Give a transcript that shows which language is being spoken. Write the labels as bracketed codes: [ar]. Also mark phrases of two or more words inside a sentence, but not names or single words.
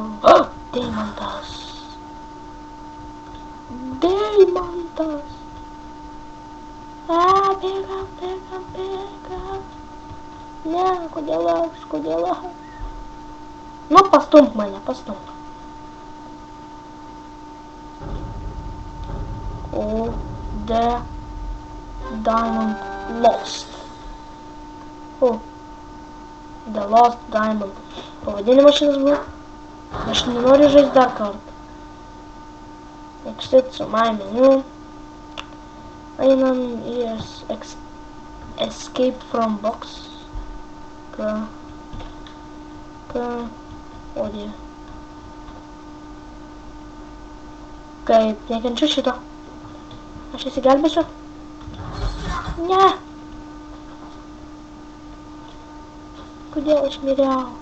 [lt] Deimantas. Deimantas. Bėgam, bėgam, bėgam. Ne, kodėl aš? Nu, pastumk mane, pastumk. O, [en] the diamond lost. O, the lost diamond. [lt] Pavadinimas šitas buvo. Aš nenoriu žaisti dar kartą. [en] Exit to my menu. [lt] Einam į [en] escape from box. [lt] O dieve. Kaip, nekenčiu šito. Aš įsigelbėsiu. Ne. Kodėl aš miriau?